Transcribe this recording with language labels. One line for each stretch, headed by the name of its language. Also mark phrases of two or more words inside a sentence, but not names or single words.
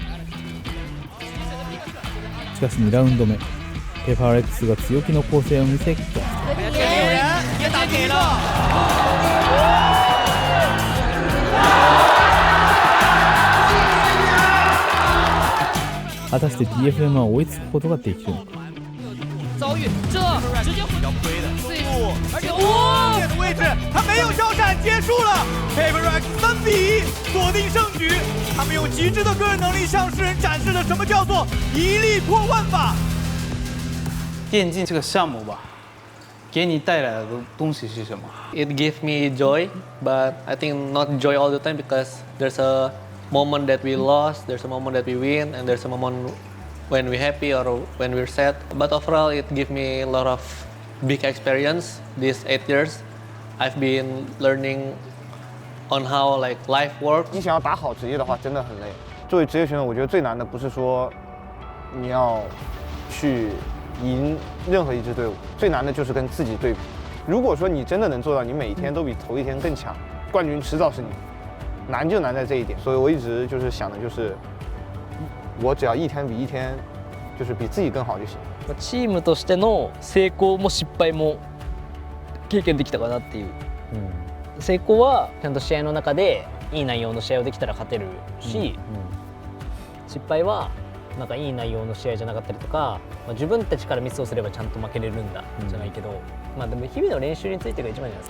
Japanese: しかし2ラウンド目、ペパーレックスが強気の攻勢を見せ、果たして DFM は追いつくことができるのか。
Chinese: 遭遇，这直接要亏的，而且关键的位置，他没有交闪，结束了。Paper Rex 3比1锁定胜局，他们用极致的个人能力向世人展示了什么叫做一力破万法。电竞这个项目吧，给你带来的东西是什么
English: ？It gives me joy, but I think not joy all the time because there's a moment that we lost, there's a moment that we win, and there's a moment when we're happy or when we're sad. But overall, it gives me a lot of big experience. These 8 years, I've been learning on how like life works.
Chinese: 你想要打好职业的话，真的很累。作为职业选手，我觉得最难的不是说你要去赢任何一支队伍，最难的就是跟自己对比。如果说你真的能做到，你每一天都比头一天更强，冠军迟早是你。难就难在这一点，所以我一直就是想的就是。我只要一天比一天就是比自己更好就行。
Japanese: チームとしての成功も失敗も経験できたかなっていう。成功はちゃんと試合の中でいい内容の試合をできたら勝てるし、 失敗はなんかいい内容の試合じゃなかったりとか、自分たちからミスをすればちゃんと負けれるんだじゃないけど、でも日々の練習についてが一番じゃないですか。